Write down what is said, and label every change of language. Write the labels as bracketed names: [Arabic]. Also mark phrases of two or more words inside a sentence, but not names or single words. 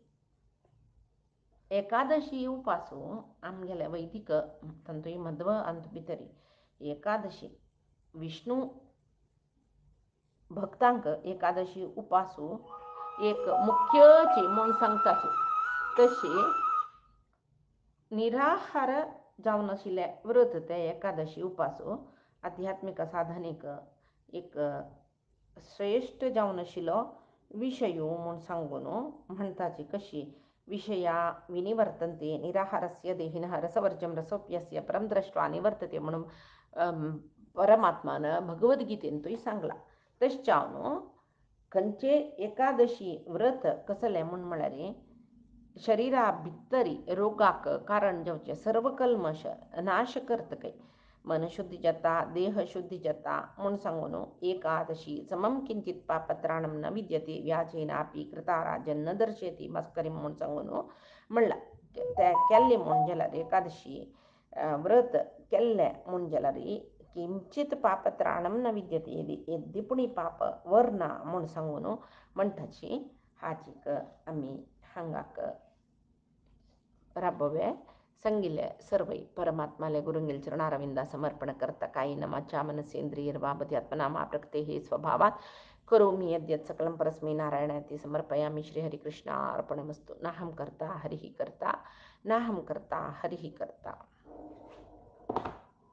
[Konkani] एकादशी उपासू आमगेले वैदिक तांतूय मध्व अंत भितर एकादशी विष्णू भक्तांक एकादशी उपासू एक मुख्यची म्हूण सांगताची तशी निराहार जावन आशिल्ले व्रत ते एकादशी उपासू आध्यात्मिक साधनेक एक श्रेष्ठ जावन आशिल्लो विषयो म्हूण सांगून म्हणटाची कशी [Sanskrit] विषया विनिवर्तन्ते निराहारस्य देहिनः रसवर्जं रसोप्यस्य परम दृष्ट्वा निवर्तते [Konkani] म्हणून परमात्मान भगवद्गीतेंतूय सांगला तशें जावन खंयचे एकादशी व्रत कसलें म्हळ्यार शरिरा भितरी रोगाक कारण जावचे सर्व कल्मश नाश करतकय मन शुद्धी जाता देह शुद्धी जाता म्हूण सांगून [Sanskrit] एकादशी समम किंचित पापत्राणम न विद्यते व्याजेनापि कृताराजन न दर्शयति मस्करी [Konkani] म्हूण सांगून म्हणला ते केल्ले म्हूण जाल्यार एकादशी व्रत केल्ले म्हूण जाल्यार [Sanskrit] किंचित पापत्राणम न विद्यते [Konkani] यद्यपुणी पाप वर्ना म्हूण सांगून म्हणटाची हाचीक आमी हांगाक राबोवे संगिल्ले सर्वै परमात्माले गुरुंगेल चरणारविंदा समर्पण करता [Sanskrit] कायेन वाचा मनसेंद्रियर्वा बुद्ध्यात्मना मा प्रकृतेः स्वभावात् करोमि यद्यत् सकलं परस्मै नारायणाति समर्पयामि श्रीहरिकृष्णार्पणमस्तु नाहं कर्ता हरिः कर्ता नाहं कर्ता हरिः कर्ता.